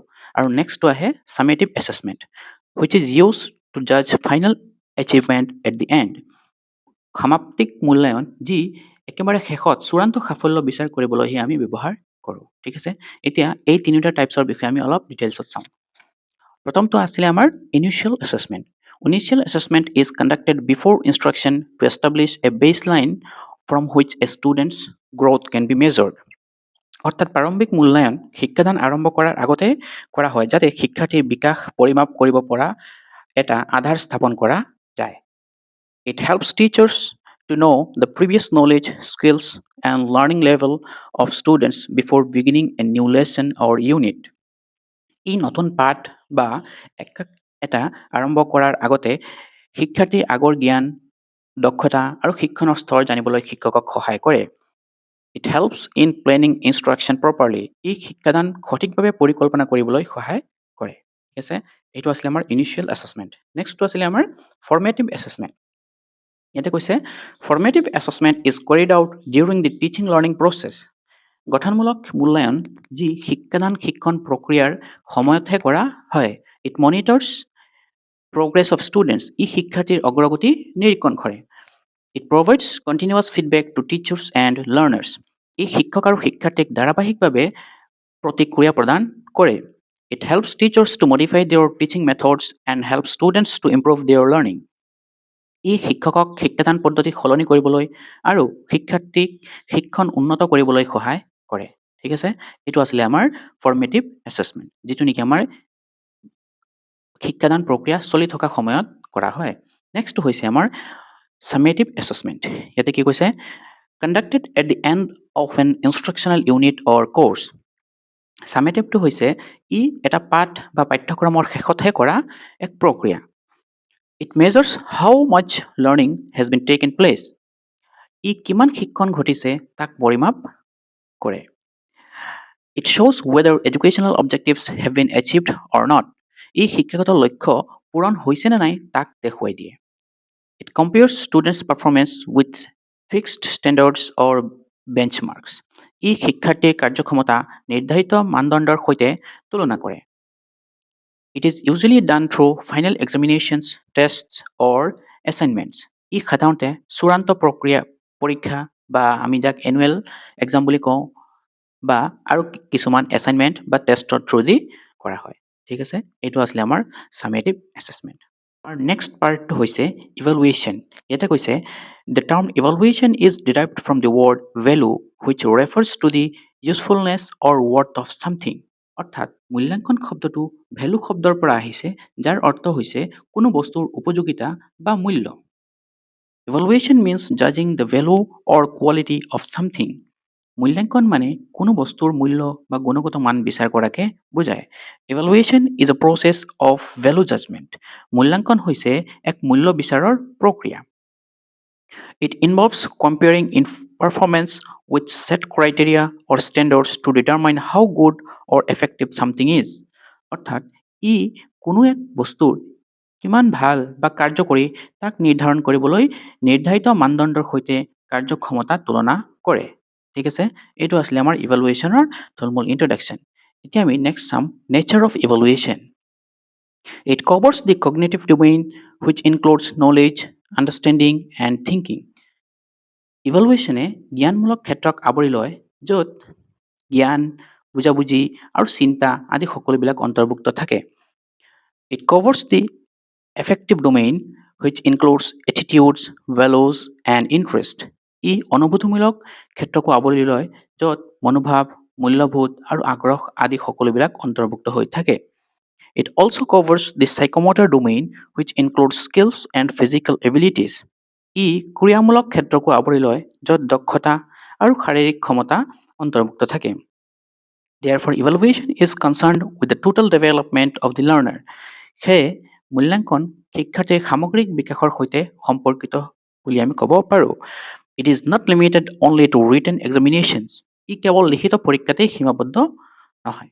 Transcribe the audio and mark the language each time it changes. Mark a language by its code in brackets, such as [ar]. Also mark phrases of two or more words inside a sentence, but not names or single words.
[en] আৰু নেক্সটটো আহে summative assessment, which is use to judge final achievement at the end. [as] সমাপ্তিক মূল্যায়ন যি একেবাৰে শেষত চূড়ান্ত সাফল্য বিচাৰ কৰিবলৈহে আমি ব্যৱহাৰ কৰোঁ। ঠিক আছে, এতিয়া এই তিনিটা টাইপছৰ বিষয়ে আমি অলপ ডিটেইলছত চাওঁ। প্ৰথমটো আছিলে আমাৰ [en] initial assessment. Initial assessment is conducted before instruction to establish a baseline from which a student's growth can be measured. [as] অৰ্থাৎ প্ৰাৰম্ভিক মূল্যায়ন শিক্ষাদান আৰম্ভ কৰাৰ আগতে কৰা হয় যাতে শিক্ষাৰ্থীৰ বিকাশ পৰিমাপ কৰিব পৰা এটা আধাৰ স্থাপন কৰা যায়। [en] It helps teachers to know the previous knowledge, skills, and learning level of students before beginning a new lesson or unit. [as] ই নতুন পাঠ বা এটা আৰম্ভ কৰাৰ আগতে শিক্ষাৰ্থীৰ আগৰ জ্ঞান, দক্ষতা আৰু শিক্ষণৰ স্তৰ জানিবলৈ শিক্ষকক সহায় কৰে। [en] It helps in planning instruction properly. [as] ই শিক্ষাদান সঠিকভাৱে পৰিকল্পনা কৰিবলৈ সহায় কৰে। ঠিক আছে, এইটো আছিলে আমাৰ [en] initial assessment. [as] নেক্সটটো আছিলে আমাৰ [en] formative assessment. [as] ইয়াতে কৈছে [en] formative assessment is carried out during the teaching learning process. [as] গঠনমূলক মূল্যায়ন যি শিক্ষাদান শিক্ষণ প্ৰক্ৰিয়াৰ সময়তহে কৰা হয়। [en] It monitors progress of students. [as] ই শিক্ষাৰ্থীৰ অগ্ৰগতি নিৰীক্ষণ কৰে। [en] It provides continuous feedback to teachers and learners. [as] ই শিক্ষক আৰু শিক্ষাৰ্থীক ধাৰাবাহিকভাৱে প্ৰতিক্ৰিয়া প্ৰদান কৰে। [en] It helps teachers to modify their teaching methods and help students to improve their learning. [as] ই শিক্ষকক শিক্ষাদান পদ্ধতি সলনি কৰিবলৈ আৰু শিক্ষাৰ্থীক শিক্ষণ উন্নত কৰিবলৈ সহায় কৰে। ঠিক আছে, এইটো আছিলে আমাৰ [en] formative assessment, [as] যিটো নেকি আমাৰ শিক্ষাদান প্ৰক্ৰিয়া চলি থকা সময়ত কৰা হয়। নেক্সটটো হৈছে আমাৰ [en] summative assessment. [as] ইয়াতে কি কৈছে [en] conducted at the end of an instructional unit or course. [as] ছামেটিভটো হৈছে ই এটা পাঠ বা পাঠ্যক্ৰমৰ শেষতহে কৰা এক প্ৰক্ৰিয়া। [en] It measures how much learning has been taken place. [as] ই কিমান শিক্ষণ ঘটিছে তাক পৰিমাপ কৰে। [en] It shows whether educational objectives have been achieved or not. [as] ই শিক্ষাগত লক্ষ্য পূৰণ হৈছে নে নাই তাক দেখুৱাই দিয়ে। [en] It compares students' performance with fixed standards or benchmarks. [as] ই শিক্ষাৰ্থীৰ কাৰ্যক্ষমতা নিৰ্ধাৰিত মানদণ্ডৰ সৈতে তুলনা কৰে। [en] It is usually done through final examinations, tests, or assignments. [as] ই সাধাৰণতে চূড়ান্ত প্ৰক্ৰিয়া পৰীক্ষা বা আমি যাক [en] annual exam [as] বুলি কওঁ বা আৰু কিছুমান এছাইনমেণ্ট বা [en] testৰ through [as] কৰা হয়। ঠিক আছে, এইটো আছিলে আমাৰ [en] summative assessment. [as] আৰু [en] next partটো [as] হৈছে ইভেলুৱেশ্যন। ইয়াতে কৈছে [en] The term evaluation is derived from the word value, which refers to the usefulness or worth of something. [as] অৰ্থাৎ মূল্যাঙ্কন শব্দটো ভেলু শব্দৰ পৰা আহিছে, যাৰ অৰ্থ হৈছে কোনো বস্তুৰ উপযোগিতা বা মূল্য। [en] Evaluation means judging the value or quality of something. [as] মূল্যাঙ্কন মানে কোনো বস্তুৰ মূল্য বা গুণগত মান বিচাৰ কৰাকে বুজায়। [en] Evaluation is a process of value judgment. [as] মূল্যাঙ্কন হৈছে এক মূল্য বিচাৰৰ প্ৰক্ৰিয়া। [en] It involves comparing performance with set criteria or standards to determine how good or effective something is. [as] অৰ্থাৎ ই কোনো এক বস্তুৰ কিমান ভাল বা কাৰ্যকৰী তাক নিৰ্ধাৰণ কৰিবলৈ নিৰ্ধাৰিত মানদণ্ডৰ সৈতে কাৰ্যক্ষমতা তুলনা কৰে। ঠিক আছে, এইটো আছিলে আমাৰ ইভালুৱেশ্যনৰ থুলমূল ইন্ট্ৰডাকশ্যন। এতিয়া আমি নেক্সট চাম [en] nature of evaluation. It covers the cognitive domain, which includes knowledge, understanding, and thinking. [as] ইভালুৱেশ্যনে জ্ঞানমূলক ক্ষেত্ৰক আৱৰি লয়, য'ত জ্ঞান, বুজাবুজি আৰু চিন্তা আদি সকলোবিলাক অন্তৰ্ভুক্ত থাকে। [en] It covers the affective domain, which includes attitudes, values, and interest. [as] ই অনুভূতিমূলক ক্ষেত্ৰকো আৱৰি লয়, য'ত মনোভাৱ, মূল্যবোধ আৰু আগ্ৰহ আদি সকলোবিলাক অন্তৰ্ভুক্ত হৈ থাকে। [en] It also covers the psychomotor domain, which includes skills and physical abilities. [as] ই ক্ৰিয়ামূলক ক্ষেত্ৰকো আৱৰি লয়, য'ত দক্ষতা আৰু শাৰীৰিক ক্ষমতা অন্তৰ্ভুক্ত থাকে। [en] Therefore, evaluation is concerned with the total development of the learner. [as] সেয়ে মূল্যাঙ্কন শিক্ষাৰ্থীৰ সামগ্ৰিক বিকাশৰ সৈতে সম্পৰ্কিত বুলি আমি ক'ব পাৰোঁ। [en] It is not limited only to written examinations. [as] ই কেৱল লিখিত পৰীক্ষাতেই সীমাবদ্ধ নহয়।